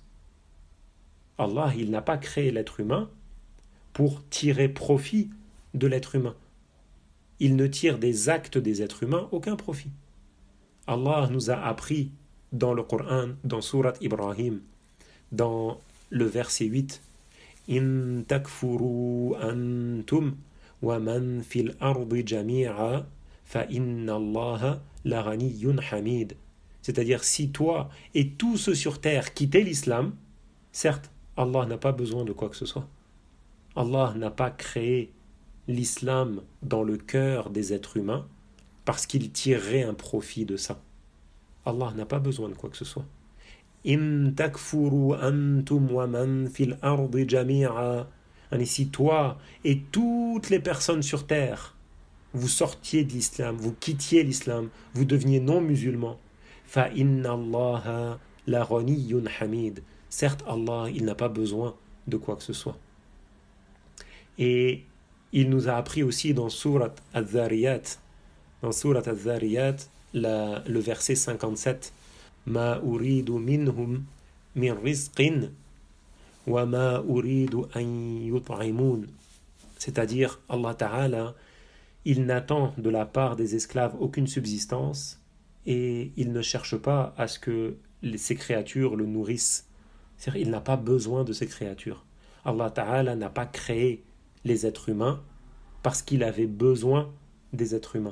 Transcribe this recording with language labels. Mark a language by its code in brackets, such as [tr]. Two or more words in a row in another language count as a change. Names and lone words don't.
[fr] Allah, il n'a pas créé l'être humain pour tirer profit de l'être humain. Il ne tire des actes des êtres humains aucun profit. Allah nous a appris dans le Coran, dans Surat Ibrahim, dans le verset 8, [ar] إن تكفروا أنتم ومن في الأرض جميعا فإن الله لا غني حميد. [fr] C'est-à-dire, si toi et tous ceux sur terre quittaient l'islam, certes, Allah n'a pas besoin de quoi que ce soit. Allah n'a pas créé l'islam dans le cœur des êtres humains parce qu'il tirerait un profit de ça. Allah n'a pas besoin de quoi que ce soit. [ar] إن تكفروا أنتم ومن في الأرض جميعا. [fr] Si toi et toutes les personnes sur terre, vous sortiez de l'islam, vous quittiez l'islam, vous deveniez non musulmans, [ar] فإن الله لا غني حميد. [fr] Certes, Allah, il n'a pas besoin de quoi que ce soit. Et il nous a appris aussi dans Surat Al-Dhariyat, le verset 57, [ar] ما أريد منهم من رزق وما أريد أن يطعمون. [fr] C'est-à-dire, [ar] الله تعالى, [fr] il n'attend de la part des esclaves aucune subsistance et il ne cherche pas à ce que ces créatures le nourrissent. C'est-à-dire, il n'a pas besoin de ces créatures. [ar] الله تعالى [fr] n'a pas créé les êtres humains parce qu'il avait besoin des êtres humains.